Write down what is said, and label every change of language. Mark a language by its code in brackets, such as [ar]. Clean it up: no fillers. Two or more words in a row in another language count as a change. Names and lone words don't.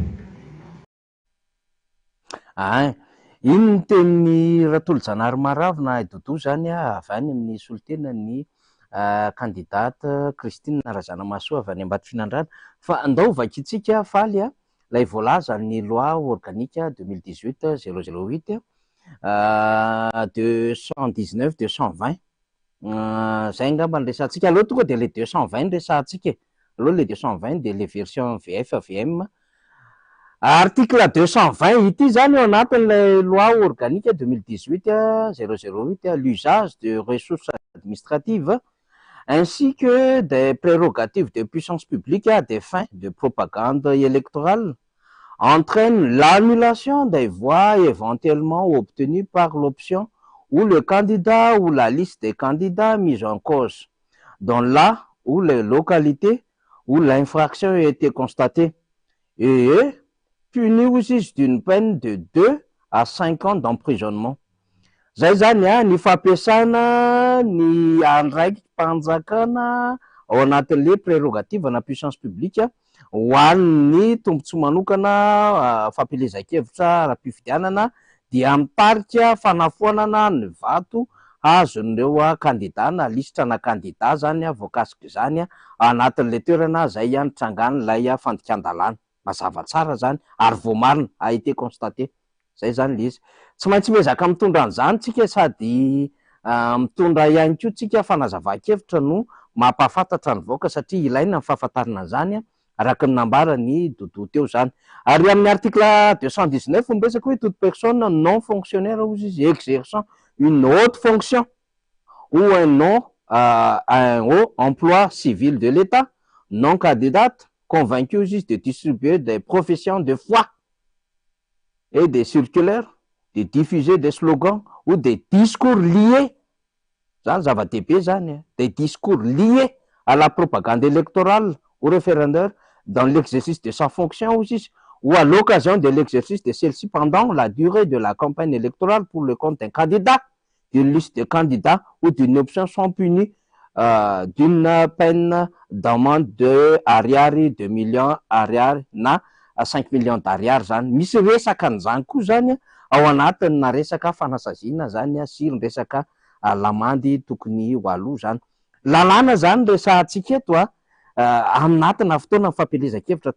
[mg] iny ny tenin'ny Ratolo Janary Maravina Dodo zany avy any amin'ny solitena ny candidate Christine Razanamasoa avy any Ambatofinandrana fa andao vakitsika faly lay voalaza ny [fr] loi organique [mg] 2018-008 219-220 zay angamba ny resantsika aloha tonga de le 220 resantsika aloha le 220 de le version VF VM article 220 ity zany eo anatin'ilay [fr] loi organique 2018-008 l'usage de ressources administratives ainsi que des prérogatives de puissance publique à des fins de propagande électorale entraîne l'annulation des voix éventuellement obtenues par l'option ou le candidat ou la liste des candidats mis en cause dans la ou les localités où l'infraction a été constatée et est puni aussi d'une peine de 2 à 5 ans d'emprisonnement. [mg] Zay zany ny fampiasana ny andraiky mpanjakana ao anatin'le prérogative na [fr] puissance publique [mg] ho an'ny tombontsoa manokana fampelezan-kevitra ara-pifidianana dia mitarika fanafoanana ny vato azon'ireo candidat na lisitra na candidat zany voakasika zany anatin'le toerana zay nitrangan'ilay fandikan-dalàna mazava tsara zany ary voamarina [fr] a été constaté [mg] zay zany le izy tsy maintsy miezaka mitondra an'izany tsika sady mitondra ihany koa tsika fanazava-kevitra no mampahafantatra ny vahoaka satria ilaina ny fahafantarana zany araka ny nambarany Dodo teo zany ary amin'ny article 219 miresaka hoe [fr] toute personne non fonctionnaire [mg] ozy izy [fr] exerçant une haute fonction ou un haut emploi civil de l'État non candidate convaincu juste de distribuer des professions de foi et des circulaires, de diffuser des slogans ou des discours liés, des discours liés à la propagande électorale ou référendaire dans l'exercice de sa fonction aussi, ou à l'occasion de l'exercice de celle-ci pendant la durée de la campagne électorale pour le compte d'un candidat, d'une liste de candidats ou d'une option sont punis d'une peine d'amende de [mg] ariary 2 millions ariary na 5 [fr] millions d'ariary [mg] zany misy resaka an'izany koa zany ao anatiny na resaka fanasazina zany sy ny resaka lamandy tokony ho aloha zany lalàna zany resantsika eto aminatina fotoana fampelezan-kevitra